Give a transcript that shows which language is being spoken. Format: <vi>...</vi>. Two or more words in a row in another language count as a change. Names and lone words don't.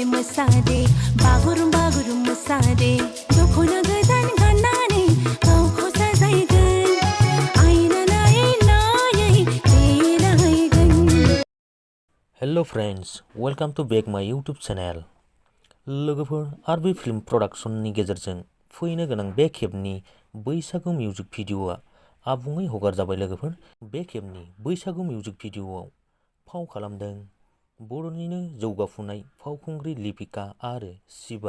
<brx>मोसादे बागुरुम बागुरुम मोसादे दखना गोदान गाननानै गावखौ साजायगोन आयना नायै नायै देलायगोन।</brx> <en>hello friends, welcome to back my YouTube channel.</en> <brx>लोगोफोर आरबी फिल्म प्रोडक्शननि गेजेरजों फैनो गोनां बे खेबनि बैसागु</brx> <en>music video</en> <brx>आबुङै हगारजाबाय। लोगोफोर, बे खेबनि बैसागु</brx> <en>music video</en> <brx>फाव खालामदों बर'निनो जौगाफुनाय फावखुंग्रि लिपिका आरो शिवा।</brx>